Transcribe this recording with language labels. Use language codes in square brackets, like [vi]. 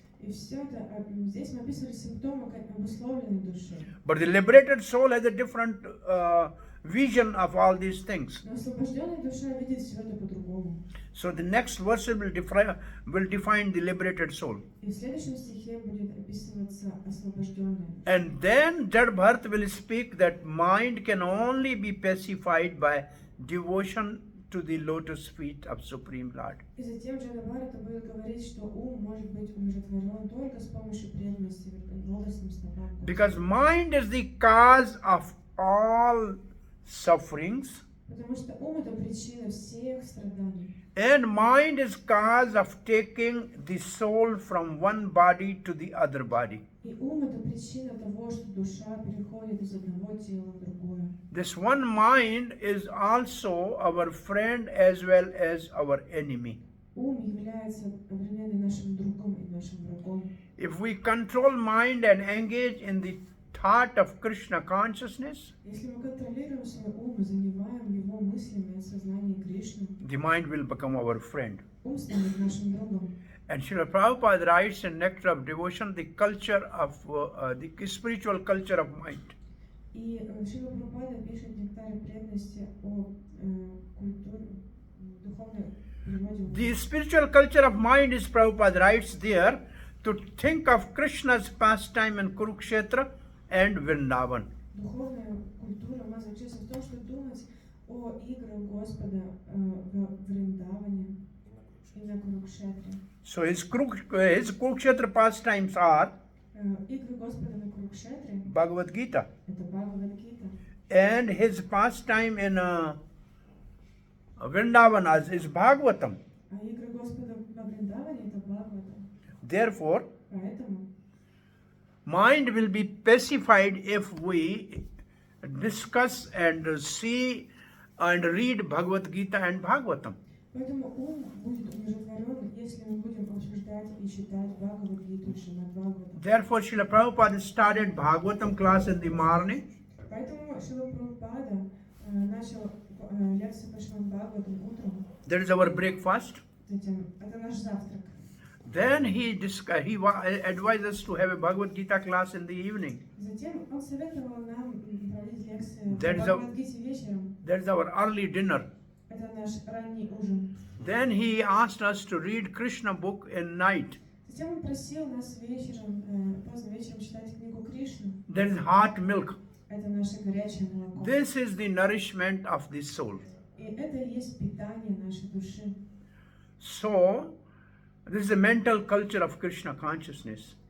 [ru] И все это, здесь мы описывали симптомы обусловленной души. [en] But the liberated soul has a different vision of all these things. [ru] Но освобожденная душа видит все это по-другому. [en] So the next verse will define the liberated soul. [ru] И в следующем стихе будет описываться освобожденная. [en] And then Jadbharta will speak that mind can only be pacified by devotion to the lotus feet of Supreme Lord. [ru] И затем Джадабхарата будет говорить, что ум может быть умиротворен только с помощью преданности лотосным стопам. [en] Because mind is the cause of all sufferings, [ru] Потому что ум это причина всех страданий. [en] and mind is cause of taking the soul from one body to the other body. [ru] И ум это причина того, что душа переходит из одного тела в другое. [en] This one mind is also our friend as well as our enemy. [ru] Ум является одновременно нашим другом и нашим врагом. [en] If we control mind and engage in the thought of Krishna consciousness, [ru] Если мы контролируем свой ум и занимаем его мыслями о сознании Кришны, [en] the mind will become our friend. [ru] ум станет нашим другом. [en] And Srila Prabhupada writes in Nectar of Devotion the culture of the spiritual culture of mind. [ru] И Шрила Прабхупада пишет в «Нектаре преданности» о культуре, духовной природе. [en] The spiritual culture of mind is, Prabhupada writes there, to think of Krishna's pastime in Kurukshetra and Vrindavan. [ru] Духовная культура у нас заключается в том, что думать о играх Господа в Вриндаване и на Курукшетре. [en] So his Kurukshetra pastimes are [ru] Игры Господа на Курукшетре [en] Bhagavad Gita. [ru] это Бхагавад-гита. [en] And his pastime in Vrindavan is Bhagvatam. [ru] А игры Господа во Вриндаване это Бхагаватам. [en] Therefore, [ru] Поэтому [en] mind will be pacified if we discuss and see and read Bhagavad Gita and Bhagavatam. [ru] Поэтому ум будет умиротворен, если мы будем обсуждать и читать Бхагавад-гиту и Шримад Бхагаватам. [en] Therefore, Srila Prabhupada started Bhagavatam class in the morning. [ru] Поэтому Шрила Прабхупада начал лекцию по Шримад Бхагаватам утром. [en] That is our breakfast. [ru] Затем, это наш завтрак. [en] Then he advised us to have a Bhagavad Gita class in the evening. [ru] Затем он советовал нам проводить лекции по [en] That is [ru] Бхагавад-гите вечером. [en] That is our early dinner. [ru] Это наш ранний ужин. [en] Then he asked us to read Krishna book in night. [ru] Затем он просил нас вечером, поздно вечером читать книгу Кришны. [en] That is hot milk. [ru] Это наше горячее молоко. [en] This is the nourishment of the soul. [ru] И это и есть питание нашей души. [en] So, this is a mental culture of Krishna consciousness.